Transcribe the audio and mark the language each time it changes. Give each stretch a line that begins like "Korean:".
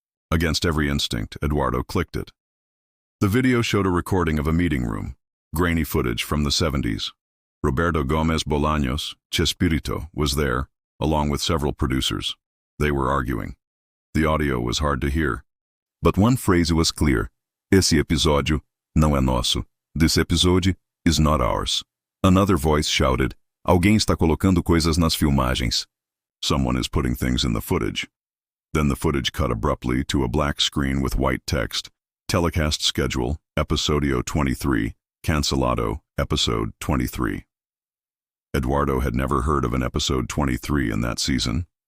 English: Against every instinct, Eduardo clicked it. The video showed a recording of a meeting room, grainy footage from the 70s. Roberto Gomez Bolaños, Chespirito, was there, along with several producers. They were arguing. The audio was hard to hear. But one phrase was clear.
Portuguese: Esse episódio não é nosso.
English: This episode is not ours. Another voice shouted,
Portuguese: Alguém está colocando coisas nas filmagens.
English: Someone is putting things in the footage. Then the footage cut abruptly to a black screen with white text. Telecast schedule,
Spanish: Episodio 23, Cancelado,
English: Episode 23. Eduardo had never heard of an Episode 23 in that season.